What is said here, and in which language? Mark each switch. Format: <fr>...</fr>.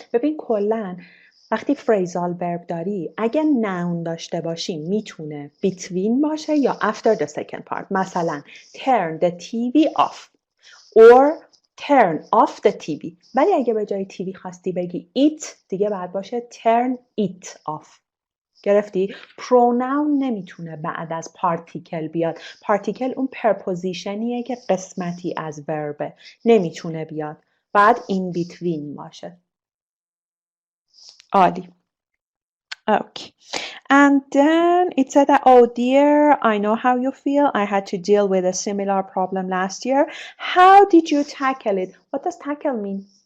<fa>ببین کلاً وقتی phrasal verb داری اگه noun داشته باشی میتونه</fa> <en>between</en> <fa>باشه یا</fa> <en>after the second part.</en> <fa>مثلا</fa> <en>turn the TV off or turn off the TV.</en> <fa>ولی اگه به جای TV خواستی بگی it دیگه بعد باشه</fa> <en>turn it off.</en> <fa>گرفتی؟ pronoun نمیتونه بعد از پارتیکل بیاد. پارتیکل اون پرپوزیشنیه که قسمتی از وربه. نمیتونه بیاد. بعد</fa> <en>in between</en> <fa>باشه. عالی. Okay.</fa> <en>And then it said that, oh dear, I know how you feel. I had to deal with a similar problem last year. How did you tackle it? What does tackle mean?</en>